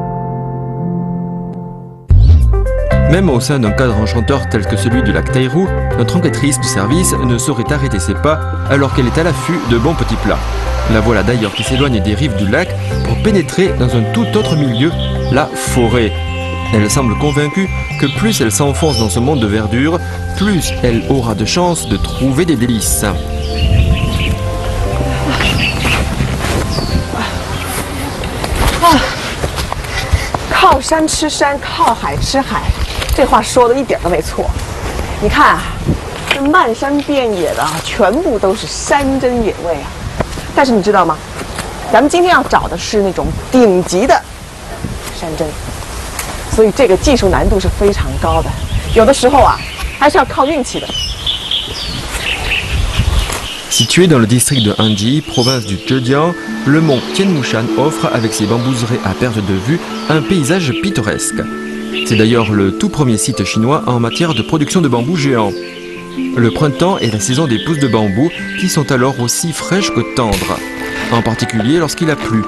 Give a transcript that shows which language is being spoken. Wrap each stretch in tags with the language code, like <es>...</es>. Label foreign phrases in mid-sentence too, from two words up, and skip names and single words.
<fr>Même au sein d'un cadre enchanteur tel que celui du lac Tairou, notre enquêtrice de service ne saurait arrêter ses pas alors qu'elle est à l'affût de bons petits plats. La voilà d'ailleurs qui s'éloigne des rives du lac pour pénétrer dans un tout autre milieu, la forêt. Elle semble convaincue que plus elle s'enfonce dans ce monde de verdure, plus elle aura de chances de trouver des délices.</fr> <zh>靠山吃山，靠海吃海，这话说的一点都没错。你看啊，这漫山遍野的，全部都是山珍野味啊。但是你知道吗？咱们今天要找的是那种顶级的山珍，所以这个技术难度是非常高的。有的时候啊，还是要靠运气的。</zh> <fr>Situé dans le district de Hanji, province du Zhejiang, le mont Tianmushan offre, avec ses bambouseraies à perte de vue, un paysage pittoresque. C'est d'ailleurs le tout premier site chinois en matière de production de bambou géant. Le printemps est la saison des pousses de bambou qui sont alors aussi fraîches que tendres, en particulier lorsqu'il a plu.</fr>